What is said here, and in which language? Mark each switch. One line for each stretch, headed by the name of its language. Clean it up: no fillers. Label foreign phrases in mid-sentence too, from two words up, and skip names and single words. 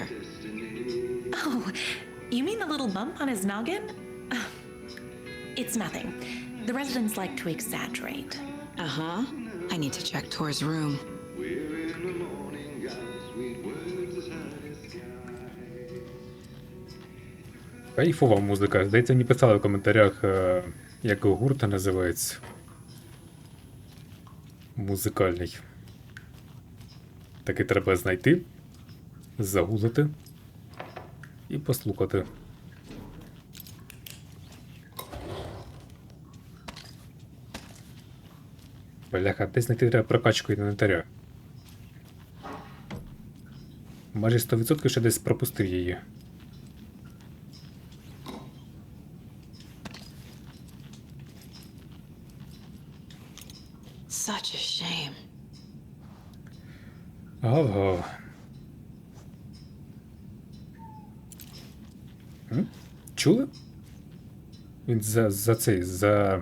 English: Oh, you mean the little bump on his noggin? It's nothing. The residents like to exaggerate. Uh-huh. I need to check Tor's room. We're in the morning, got sweet words as high as sky.
Ukrainian: Кайфова музика. Здається, мені писали в коментарях, як гурт називається. Музикальний. Таки треба знайти, загуглити і послухати. Бляха, десь знайти треба прокачку інвентаря. Майже 100% ще десь пропустив її.
English: Such a shame.
Ukrainian: Гав-гав. Чули? Він за...